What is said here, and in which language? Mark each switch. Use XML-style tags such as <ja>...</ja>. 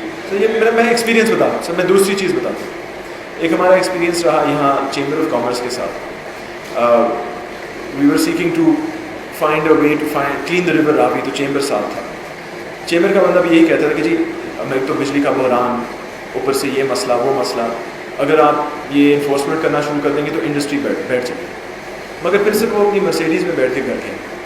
<ur>سر یہ میں ایکسپیرینس بتا دوں سر. میں دوسری چیز بتاتا ہوں. ایک ہمارا ایکسپیرینس رہا یہاں چیمبر آف کامرس کے ساتھ.</ur> <en>We are seeking to find a way to find clean the river Ravi.</en> <ur>تو چیمبر ساتھ تھا. چیمبر کا بندہ بھی یہی کہتا تھا کہ جی ہمیں ایک تو بجلی کا بحران, اوپر سے یہ مسئلہ وہ مسئلہ, اگر آپ یہ انفورسمنٹ کرنا شروع کر دیں گے تو انڈسٹری بیٹھ جائے گی. مگر پھر سے وہ اپنی مرسیڈیز میں بیٹھ کے گھر گئے.</ur>